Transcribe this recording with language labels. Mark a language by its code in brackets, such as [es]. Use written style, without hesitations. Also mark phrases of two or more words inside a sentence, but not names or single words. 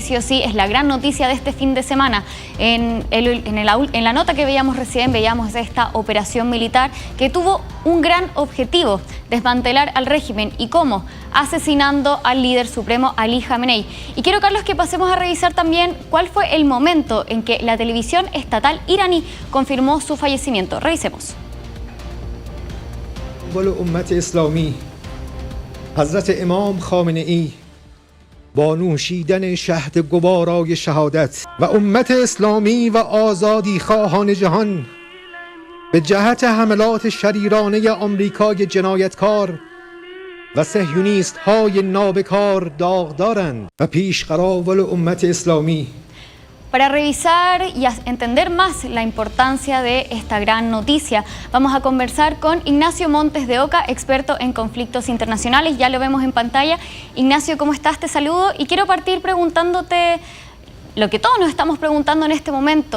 [es] Sí o sí, es la gran noticia de este fin de semana. En la nota que veíamos recién, veíamos esta operación militar que tuvo un gran objetivo: desmantelar al régimen. ¿Y cómo? Asesinando al líder supremo Ali Jamenei. Y quiero, Carlos, que pasemos a revisar también cuál fue el momento en que la televisión estatal iraní confirmó su fallecimiento. Revisemos. [fa] امت اسلامی حضرت امام خامنه ای با نوشیدن شهد گوارای شهادت و امت اسلامی و آزادی خواهان جهان به جهت حملات شریرانه آمریکای جنایتکار و صهیونیست های نابکار داغدارند و پیشقراول امت اسلامی. [es] Para revisar y entender más la importancia de esta gran noticia, vamos a conversar con Ignacio Montes de Oca, experto en conflictos internacionales. Ya lo vemos en pantalla. Ignacio, ¿cómo estás? Te saludo y quiero partir preguntándote lo que todos nos estamos preguntando en este momento.